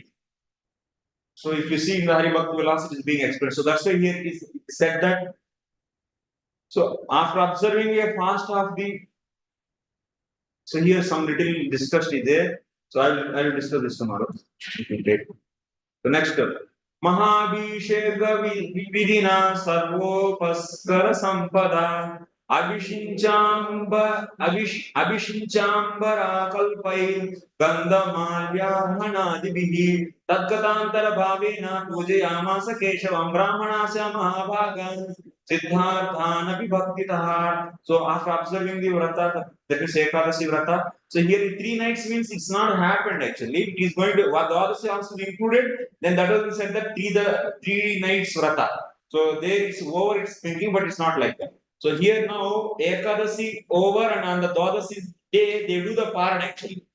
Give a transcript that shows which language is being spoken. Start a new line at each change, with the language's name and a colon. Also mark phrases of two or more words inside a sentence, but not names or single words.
English: So if you see in the Hari Bhakti Vilas, it is being explained. So that's why here it is said that. So after observing a fast of the, so here some little discussed is there. So I will discuss this tomorrow. The next step.
Sanskrit: महाभिषेक विधिना सर्वोपस्कार सम्पदा अभिषिञ्चाम्बर कल्पै गन्धमाल्य हनादिभिः तद्गतान्तर भावेन पूजयामास केशवं ब्राह्मणस्य महाभागान् सिद्धार्थानपि भक्तितः.
English: So after observing the vrata, that is Ekadasi vrata, so here the 3 nights means it's not happened actually. It is going to, what the others also included, then that was said that 3 nights vrata. So there it's over, it's thinking, but it's not like that. So here now Ekadasi over, and on the Dwadasi day they do the paran actually.